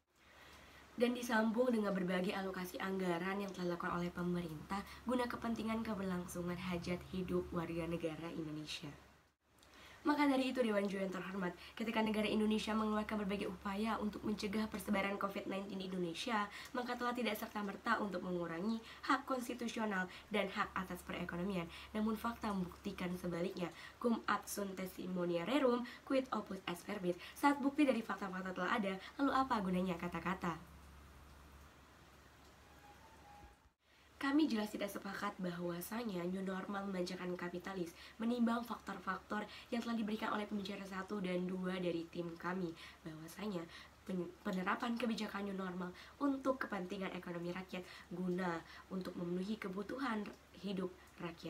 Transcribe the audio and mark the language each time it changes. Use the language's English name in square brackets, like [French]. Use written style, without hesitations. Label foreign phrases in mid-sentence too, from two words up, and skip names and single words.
[Indonesian] Dan disambung dengan berbagai alokasi anggaran yang telah dilakukan oleh pemerintah guna kepentingan keberlangsungan hajat hidup warga negara Indonesia. Maka dari itu Dewan Juri yang terhormat, ketika negara Indonesia mengeluarkan berbagai upaya untuk mencegah persebaran COVID-19 di Indonesia, maka telah tidak serta-merta untuk mengurangi hak konstitusional dan hak atas perekonomian. Namun fakta membuktikan sebaliknya. [Latin] Cum ad sunt testimonia rerum, quid opus est verbis. [Indonesian] Saat bukti dari fakta-fakta telah ada, lalu apa gunanya kata-kata? Kami jelas tidak sepakat bahwasanya [English] new normal [Indonesian] memanjakan kapitalis menimbang faktor-faktor yang telah diberikan oleh pembicara 1 dan 2 dari tim kami, bahwasanya penerapan kebijakan [English] new normal [Indonesian] untuk kepentingan ekonomi rakyat guna untuk memenuhi kebutuhan hidup rakyat.